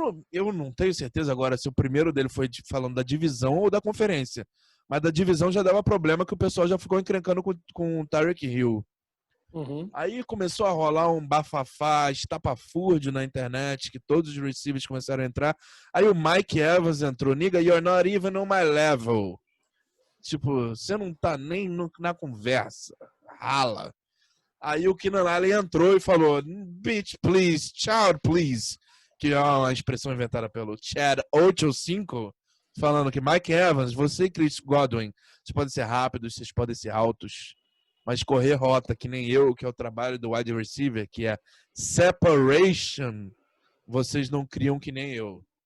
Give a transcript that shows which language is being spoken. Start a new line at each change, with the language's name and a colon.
Portuguese: Eu não tenho certeza agora se o primeiro dele foi falando da divisão ou da conferência. mas da divisão já dava problema que o pessoal já ficou encrencando com o Tyreek Hill. Uhum. Aí começou a rolar um bafafá, estapafúrdio na internet, que todos os receivers começaram a entrar. Aí o Mike Evans entrou.
English: Nigga, you're not even on my level.
Portuguese: Tipo, você não tá nem na conversa. Rala. Aí o Keenan Allen entrou e falou,
English: bitch, please, child, please.
Portuguese: Que é uma expressão inventada pelo Chad 85, falando que Mike Evans, você e Chris Godwin, vocês podem ser rápidos, vocês podem ser altos, mas correr rota, que nem eu, que é o trabalho do wide receiver, que é separation, vocês não criam que nem eu.